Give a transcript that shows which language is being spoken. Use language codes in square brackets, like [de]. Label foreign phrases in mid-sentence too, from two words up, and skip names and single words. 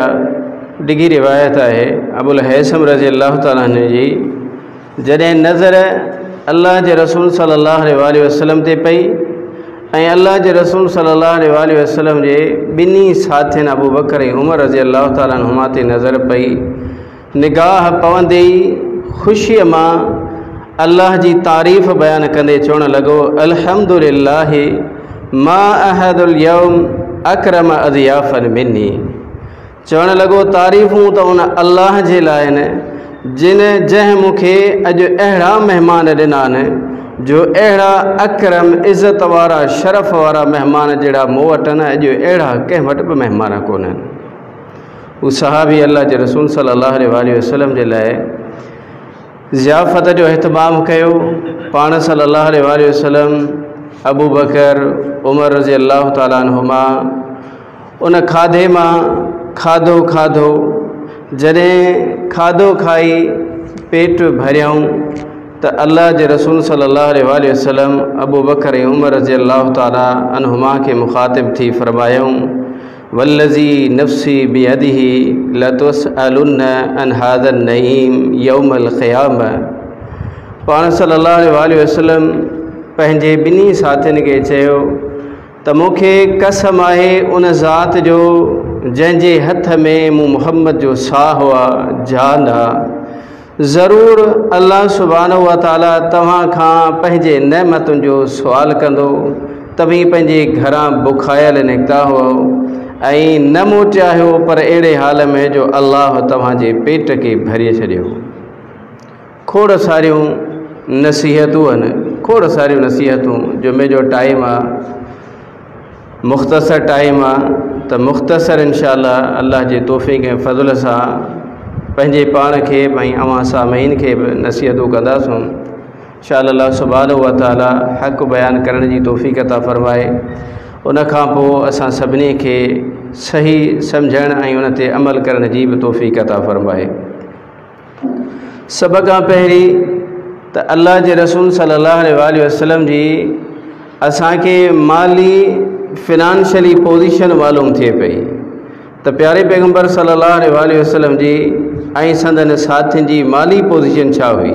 [sd] डिघी रिवायत है अबुल हैसम [ar] رضي الله تعالى [sd] जी जॾहिं नज़र अल्लाह जे रसूल [ar] صلى الله عليه وسلم [sd] ते पई ऐं अल्लाह जे रसूल [ar] صلى الله عليه وسلم [sd] जे ॿिन्ही साथियुनि अबू बकर ऐं उमर [ar] رضي الله تعالى عنهما [sd] ते नज़र पई निगाह पवंदे ई ख़ुशीअ मां अल्लाह जी तारीफ़ बयान कंदे चवणु लॻो [ar] الحمد لله ما أحد اليوم أكرم أضيافا مني. [sd] चवणु लॻो तारीफ़ूं त उन अल्लाह जे लाइ आहिनि जंहिं मूंखे अॼु अहिड़ा महिमान ॾिना आहिनि जो अहिड़ा अकरम इज़त वारा शरफ़ वारा महिमान जहिड़ा मूं वटि आहिनि अॼु अहिड़ा कंहिं वटि बि महिमान कोन्हनि। हू सहाबी अल्लाह जे रसूल [ar] صلى الله عليه وسلم [sd] जे लाइ ज़ियाफ़त जो अहतमाम कयो। पाण [ar] صلى الله عليه وسلم [sd] अबू बकर उमर [ar] رضي الله تعالى عنهما [sd] उन खाधे मां खाधो जॾहिं खाधो खाई पेट भरियऊं तो अल्लाह के रसूल [ar] صلى الله عليه وسلم [sd] अबू बकर उमर [ar] رضي الله تعالى عنهما [sd] के मुखातिब थी फरमायूं [ar] والذي نفسي بيده لتسألن عن هذا النعيم يوم القيامة. [sd] पाण [ar] صلى الله عليه وسلم [sd] पंहिंजे ॿिन्ही साथियुनि खे चयो त मूंखे कसम आहे उन ज़ात जो जंहिंजे हथ में मूं मुहम्मद जो साह आहे जान आहे, ज़रूर अल्लाह [ar] سبحانه وتعالى [sd] तव्हां खां पंहिंजे नेमतुनि जो सुवाल कंदो। तव्हीं पंहिंजे घरां बुखायल निकिता हो ऐं न मोटिया हो, पर अहिड़े हाल में जो अल्लाह तव्हांजे पेट के भरे छॾियो। खोड़ सारियूं नसीहतूं आहिनि, खोड़ सारियूं नसीहतूं। जुमे जो टाइम आहे, मुख़्तसर टाइम आहे, त मुख़्तसर इंशाअल्लाह अल्लाह जे तौफ़ीक़ ऐं फ़ज़ल सां पंहिंजे पाण खे ऐं अवां सामईन खे बि नसीहतूं कंदासूं। इंशाअल्लाह अल्लाह [ar] سبحانه وتعالى [sd] हक़ बयान करण जी तौफ़ीक़ अता फ़रमाए। उन खां पोइ असां सभिनी खे सही सम्झण ऐं उन ते अमल करण जी बि तौफ़ीक़ अता फ़रमाए। सभ खां पहिरीं त अल्लाह जे रसूल [ar] صلى الله عليه وسلم [sd] जी असांखे माली [en] financially position [sd] मालूम थिए पई त प्यारे पैगंबर [ar] صلى الله عليه وسلم [sd] जी ऐं संदन साथियुनि जी माली पोजीशन छा हुई।